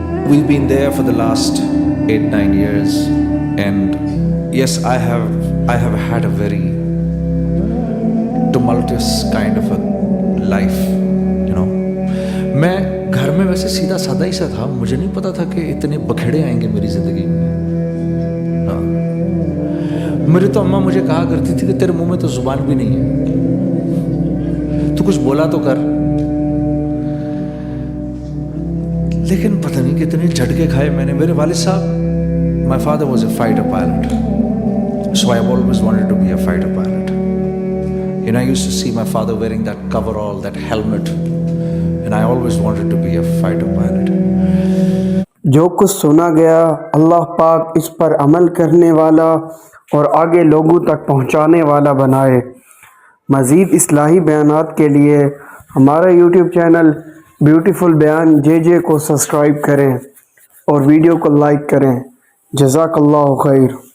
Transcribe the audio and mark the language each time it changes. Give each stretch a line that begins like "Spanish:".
English: We've been there for the last 8-9 years, and yes, I have had a very tumultuous kind of a life, you know.
Urdu: میں گھر میں ویسے سیدھا سادہ ہی سا تھا, مجھے نہیں پتا تھا کہ اتنے بکھڑے آئیں گے میری زندگی میں. ہاں, میری تو اماں مجھے کہا کرتی تھی کہ تیرے منہ میں تو زبان بھی نہیں ہے, تو کچھ بولا تو کر. لیکن پتہ نہیں کتنے جھٹکے کھائے میں نے. میرے والد صاحب,
English: my father was a fighter pilot, so I have always wanted to be a fighter pilot. And I used to see my father wearing that coverall, that helmet, and I always wanted to be a fighter pilot.
Urdu: جو کچھ سنا گیا اللہ پاک اس پر عمل کرنے والا اور آگے لوگوں تک پہنچانے والا بنائے. مزید اصلاحی بیانات کے لیے ہمارا یوٹیوب چینل بیوٹیفل بیان جے کو سبسکرائب کریں اور ویڈیو کو لائک کریں. جزاک اللہ خیر.